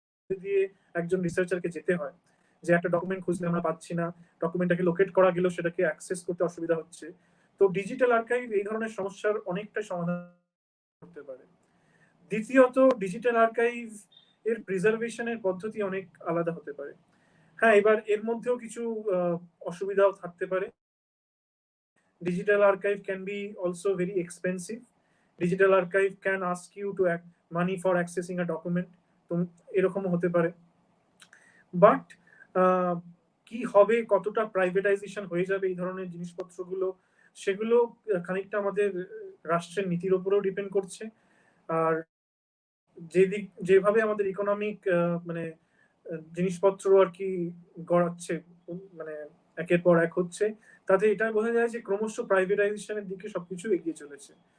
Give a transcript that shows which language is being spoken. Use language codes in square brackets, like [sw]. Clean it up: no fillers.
[bn] দিয়ে একজন রিসার্চারকে যেতে হয়, যে একটা ডকুমেন্ট খুঁজলে আমরা পাচ্ছি না, ডকুমেন্টটাকে লোকেট করা গেলেও সেটাকে অ্যাক্সেস করতে অসুবিধা হচ্ছে। তো ডিজিটাল আর্কাইভ এই ধরনের সমস্যার অনেকটা সমাধান করতে পারে। দ্বিতীয়ত, ডিজিটাল আর্কাইভ এর প্রিজার্ভেশনের পদ্ধতি অনেক আলাদা হতে পারে। হ্যাঁ, এবার এর মধ্যেও কিছু অসুবিধাও থাকতে পারে। [en] Digital archive can be also very expensive. Digital archive can ask you to act money for accessing a document. [bn] তো এরকমও হতে পারে। বাট কি হবে, কতটা প্রাইভেটাইজেশন হয়ে যাবে এই ধরনের জিনিসপত্রগুলো, সেগুলো খানিকটা আমাদের রাষ্ট্রের নীতির উপরেও ডিপেন্ড করছে। আর যেভাবে আমাদের ইকোনমিক মানে জিনিসপত্র আর কি গড়াচ্ছে, মানে একের পর এক হচ্ছে, তাতে এটা বোঝা যায় যে ক্রমশ প্রাইভেটাইজেশনের দিকে সবকিছু এগিয়ে চলেছে।